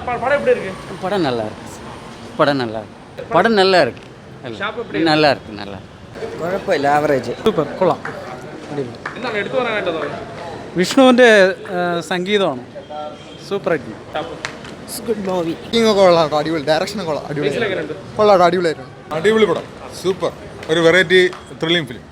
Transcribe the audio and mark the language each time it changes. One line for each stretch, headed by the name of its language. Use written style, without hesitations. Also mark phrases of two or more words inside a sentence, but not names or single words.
Tamil: படம் எப்படி இருக்கு? படம் நல்லா இருக்கு. படம் நல்லா இருக்கு. படம் நல்லா இருக்கு. நல்லா இருக்கு. நல்லா இருக்கு.
Malayalam: കുഴപ്പമില്ല, ആവറേജ്. സൂപ്പർ, കൊള്ളാം. എന്താണ് എടുത്തു പറയാനായിട്ടത്? വിഷ്ണുവിൻ്റെ സംഗീതമാണ് സൂപ്പറായിട്ട്.
English: good movie.
Malayalam: കൊള്ളാം, അടിപൊളി. ഡയറക്ഷൻ കൊള്ളാം, അടിപൊളി. കൊള്ളാം, അടിപൊളിയായിരുന്നു. അടിപൊളി പടം, സൂപ്പർ. ഒരു
English: variety thrilling film.